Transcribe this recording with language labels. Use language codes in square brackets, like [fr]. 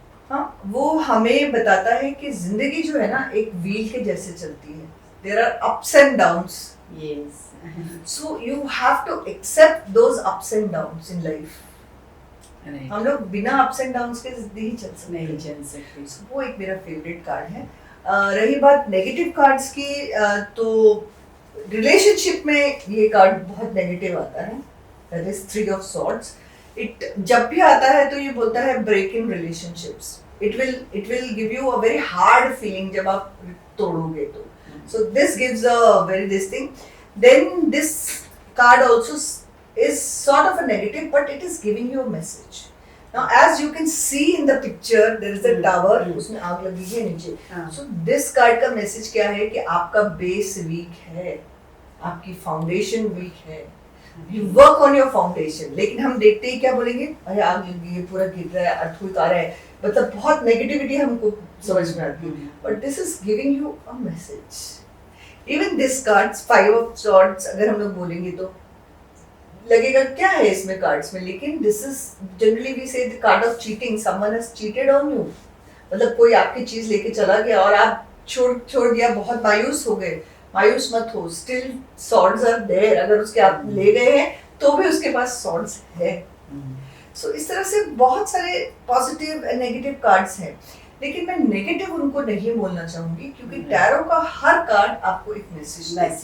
[hi] हाँ, वो हमें बताता है कि जिंदगी जो है ना एक व्हील के जैसे चलती है। [en] There are ups and downs. Yes, so you have to accept those ups and downs in life. [hi] हम लोग बिना [en] ups and downs [hi] के नहीं चल सकते। So, वो एक मेरा फेवरेट कार्ड है। रही बात नेगेटिव कार्ड्स की, तो रिलेशनशिप में ये कार्ड बहुत नेगेटिव आता है, [en] that is 3 of swords. [hi] जब भी आता है तो ये बोलता है break in relationships. [en] it will give you a very hard feeling [hi] जब आप तोड़ोगे तो। [en] So this gives a very this thing. Then this card also is sort of a negative, but it is giving you a message. Now, as you can see in the picture, there is a tower, [hi] उसमें आग लगी है नीचे। [en] So this card [hi] का message क्या है कि आपका base weak है, आपकी foundation weak है। [en] You work on your foundation. [hi] लेकिन हम देखते ही क्या बोलेंगे, अरे आग लगी है, पूरा गिर रहा है, अर्थक्वेक आ रहा है, मतलब बहुत नेगेटिविटी हमको समझ में आती है। [en] But this is giving you a message. Even this cards 5 of swords, [hi] अगर हम लोग बोलेंगे तो लगेगा क्या है इसमें कार्ड्स में, लेकिन [en] this is generally we say the card of cheating. Someone has cheated on you. [hi] मतलब कोई आपकी चीज लेके चला गया और आप छोड़ दिया, बहुत मायूस हो गए। मायूस मत हो, [en] still swords are there. [hi] अगर उसके आप ले गए हैं तो भी उसके पास सॉर्ड्स है। सो इस तरह से बहुत सारे पॉजिटिव एंड नेगेटिव कार्ड्स हैं, लेकिन मैं नेगेटिव उनको नहीं बोलना चाहूंगी क्योंकि टैरो का हर कार्ड आपको एक मैसेज